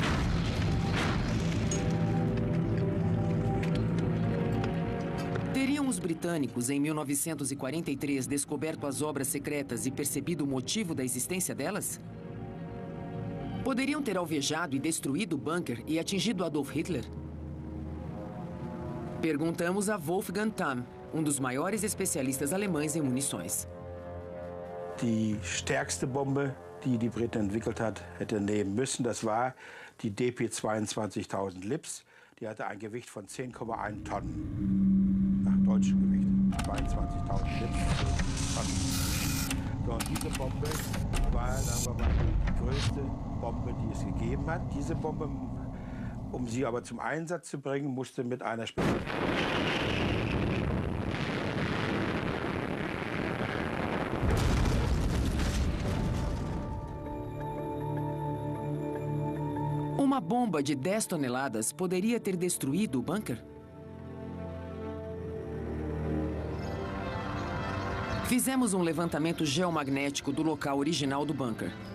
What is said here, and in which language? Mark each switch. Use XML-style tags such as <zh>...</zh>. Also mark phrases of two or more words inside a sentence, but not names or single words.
<pt>Teriam os britânicos, em 1943, descoberto as obras secretas e percebido o motivo da existência delas? Poderiam ter alvejado e destruído o bunker e atingido Adolf Hitler? Perguntamos a Wolfgang Tamm, dos maiores especialistas alemães em munições.</pt> <de>Die stärkste Bombe, die die Briten entwickelt hat, hätte nehmen müssen, das war die DP 22.000 Lips. Die hatte ein Gewicht von 10,1 Tonnen. Nach deutschem Gewicht. 22.000 Lips, 10 Tonnen. So, und diese Bombe war, sagen wir mal, die größte Bombe, die es gegeben hat. Diese Bombe, um sie aber zum Einsatz zu bringen, musste mit einer</de> <pt>Uma bomba de 10 toneladas poderia ter destruído o bunker? Fizemos um levantamento geomagnético do local original do bunker.</pt>